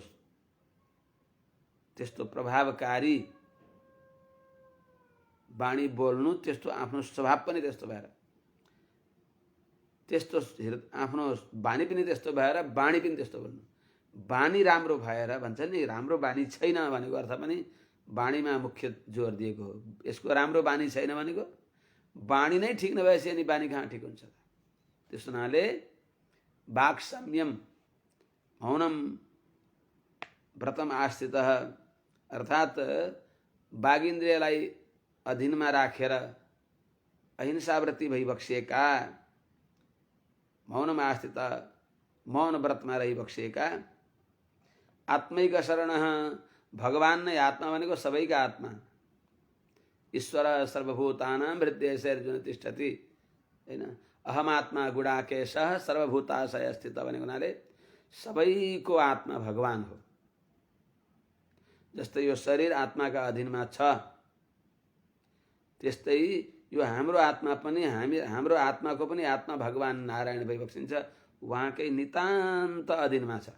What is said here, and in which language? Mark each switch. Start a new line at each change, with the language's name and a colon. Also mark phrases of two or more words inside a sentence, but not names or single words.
Nepali: त्यस्तो प्रभावकारी वाणी बोल्नु, त्यस्तो आफ्नो स्वभाव पनि त्यस्तो भएर, त्यस्तो आफ्नो बानी पनि त्यस्तो भएर वाणी पनि त्यस्तो बोल्नु। बानी राम्रो भएर भन्छ नि, राम्रो बानी छैन भनेको अर्थ पनि वाणीमा मुख्य जोड दिएको हो। यसको राम्रो बानी छैन भनेको वाणी नै ठिक नभएपछि अनि बानी कहाँ ठिक हुन्छ। त्यस हुनाले
Sanskrit: वाक् संयम मौनम व्रतम आश्रित
Nepali: अर्थात् वागिन्द्रियलाई अधीनमा राखेर अहिंसाव्रती भइबक्सिएका, मौनमा आश्रित मौन व्रतमा रहिबक्सिएका, आत्मैक शरण भगवान नै आत्मा भनेको सबैका आत्मा,
Sanskrit: ईश्वर सर्वभूतानां हृदयेषु अर्जुन तिष्ठति
Nepali: हैन।
Sanskrit: अहमात्मा गुडाकेशः सर्वभूताशय स्थित
Nepali: भनेको हुनाले सबैको आत्मा भगवान हो। जस्तै यो शरीर आत्माका अधीनमा छ, त्यस्तै यो हाम्रो आत्मा पनि हाम्रो आत्माको पनि आत्मा भगवान नारायण भइबक्सिन्छ, उहाँकै नितान्त अधीनमा छ।